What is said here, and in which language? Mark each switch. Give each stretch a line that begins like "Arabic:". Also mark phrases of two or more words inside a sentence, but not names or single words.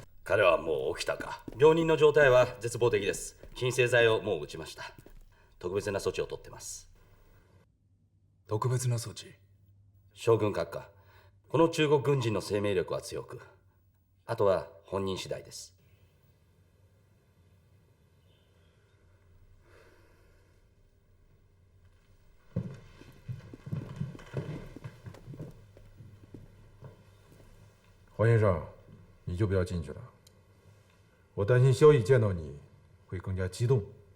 Japanese: 彼はもう起きたか。病人の状態は絶望的です。鎮静剤をもう打ちました。特別な措置を取ってます。特別な措置？将軍閣下、この中国軍人の生命力は強く、あとは本人次第です。
Chinese: 黄先生，你就不要进去了，我担心萧毅见到你会更加激动。